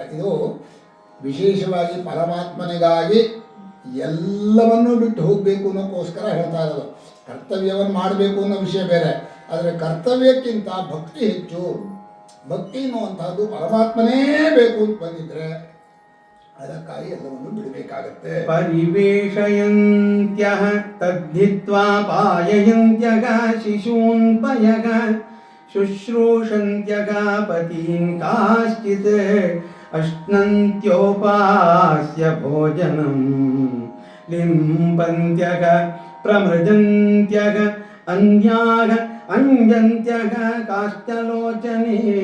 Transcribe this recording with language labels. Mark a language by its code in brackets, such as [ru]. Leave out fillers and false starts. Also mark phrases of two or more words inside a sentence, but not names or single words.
[kn] ಇದು ವಿಶೇಷವಾಗಿ ಪರಮಾತ್ಮನಿಗಾಗಿ ಎಲ್ಲವನ್ನೂ ಬಿಟ್ಟು ಹೋಗಬೇಕು ಅನ್ನೋಕ್ಕೋಸ್ಕರ ಹೇಳ್ತಾ ಇರೋದು. ಕರ್ತವ್ಯವನ್ನು ಮಾಡಬೇಕು ಅನ್ನೋ ವಿಷಯ ಬೇರೆ, ಆದರೆ ಕರ್ತವ್ಯಕ್ಕಿಂತ ಭಕ್ತಿ ಹೆಚ್ಚು. ಭಕ್ತಿ ಅನ್ನುವಂಥದ್ದು ಪರಮಾತ್ಮನೇ ಬೇಕು ಅಂತ ಬಂದಿದ್ರೆ ಅದಕ್ಕಾಗಿ ಎಲ್ಲವನ್ನು ಬಿಡಬೇಕಾಗತ್ತೆ. [sa] ಪರಿವೇಶಯಂತ್ಯಃ ತದ್ಧಿತ್ವಾ ಪಾಯಯಂತ್ಯಃ ಶಿಶೂನ್ ಪಯಃ ಶುಶ್ರೂಷಂತ್ಯಃ ಪತೀನ್ ಕಾಶ್ಚಿತ್ ಅಶ್ನಂತ್ಯೋಪಾಸ್ಯ ಭೋಜನಂ ಲಿಂಪಂತ್ಯಃ ಪ್ರಮೃಜಂತ್ಯಃ ಅನ್ಯಾಃ ಅಂಜಂತ್ಯಃ ಕಾಶ್ಚಲೋಚನೆ